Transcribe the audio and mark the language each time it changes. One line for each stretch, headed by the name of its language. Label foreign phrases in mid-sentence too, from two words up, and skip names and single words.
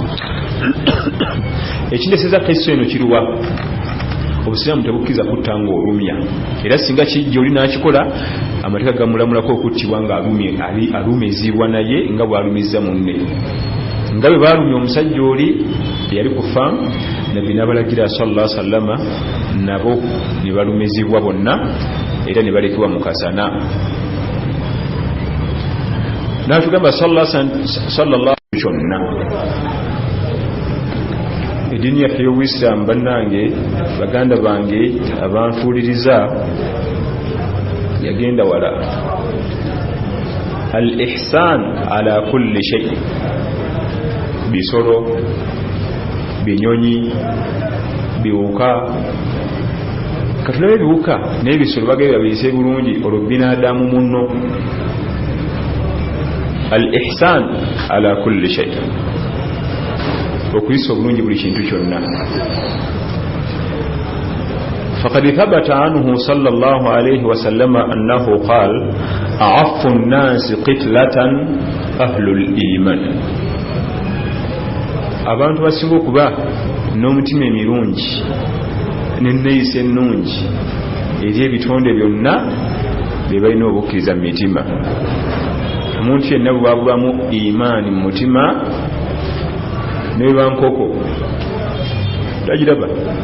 Ganda: Ekindeeseza Kristo eno kiruwa? Obusiraamu tebukkiriza kutta ng'olumya. Era singa kijja oli n'akikola, amateeka gamulamulako okuttibwa nga alumizibwa naye nga bw'alumizza munne. Nga bwe baalumya omusajja oli eyali ku faamu, Nabbi n'abalagira
Arabic: صلى الله عليه وسلم
Ganda: nabo ne balumizibwa bonna era ne balekebwa mu kasana. N'atugamba sallallahu kyonna. Eddiini yaffe y'Obuyisiraamu bannange, baganda bange abanfuuliriza, yagenda wala.
Arabic: الإحسان على كل شيء,
Ganda: bisolo, binyonyi, biwuka, katulabe ebiwuka n'ebisolo bagenda babiyise bulungi olwo binadamu munno.
Arabic: الإحسان على كل شيء,
Ganda: okuyisa obulungi buli kintu kyonna.
Arabic: فقد ثبت عنه صلى الله عليه وسلم أنه قال أعف الناس قتلة أهل الإيمان.
Ganda: abantu basinga okuba n'omutima emirungi n'enneeyisa ennungi eri ebitonde byonna bye balina obukkiriza mu mitima. omuntu yenna bwe babulamu imaani mu mutima ne bankoko tagiraba.